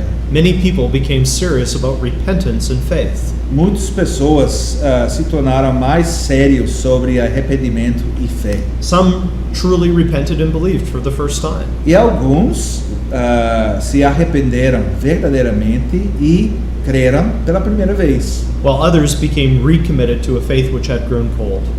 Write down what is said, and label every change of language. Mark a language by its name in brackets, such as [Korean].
[English] Many people became serious about repentance and faith. [Portuguese] Muitas pessoas se tornaram mais sérios sobre arrependimento e fé. [English] Some truly repented and believed for the first time. [Portuguese] E alguns se arrependeram verdadeiramente e creram pela primeira vez. [English] While others became recommitted to a faith which had grown cold.